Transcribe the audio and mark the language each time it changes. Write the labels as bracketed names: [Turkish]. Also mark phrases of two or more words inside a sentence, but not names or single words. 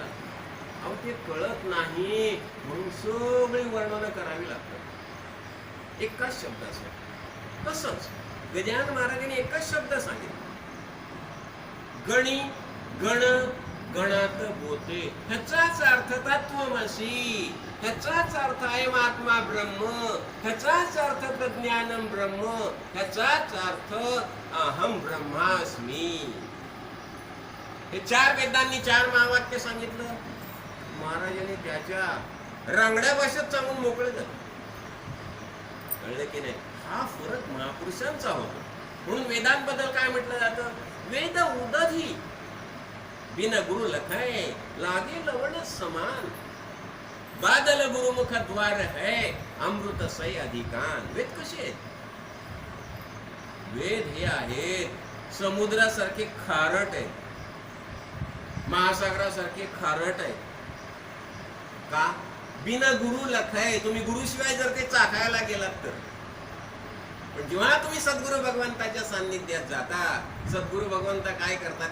[Marathi] अहो ते कळत नाही म्हणून सगळी वर्णन करावी लागतात एकाच शब्दाचं. तसंच गजानन महाराजांनी एकच शब्द सांगितला, गणी गण गणात बोते. ह्याचाच अर्थ तत्वमसी, ह्याचाच अर्थ [Sanskrit] अयमात्मा ब्रह्म, [Marathi] ह्याचाच अर्थ [Sanskrit] प्रज्ञानम ब्रह्म, [Marathi] ह्याचाच अर्थ [Sanskrit] अहम ब्रह्मास्मी. [Marathi] हे चार वेदांनी चार महावाक्य सांगितलं. महाराजांनी त्याच्या रांगड्या भाषेत सांगून मोकळे झाले. कळलं की नाही? हा फरक महापुरुषांचा होता. म्हणून वेदांबद्दल काय म्हटलं जातं? [Hindi] वेद उदधी बिन गुरु लखाय लागे लवण समान. बादल गुरुमुख द्वार है अमृत सै अधिकान. [Marathi] वेद कसे आहेत? वेद हे आहेत समुद्रासारखे खारट आहेत, महासागरासारखे खारट आहे. का? [Hindi] बिना गुरु लखाय. [Marathi] तुम्ही गुरुशिवाय जर ते चाकायला गेलात तर. पण जेव्हा तुम्ही सद्गुरु भगवंताच्या सान्निध्यात जाता, सद्गुरु भगवंत काय करतात?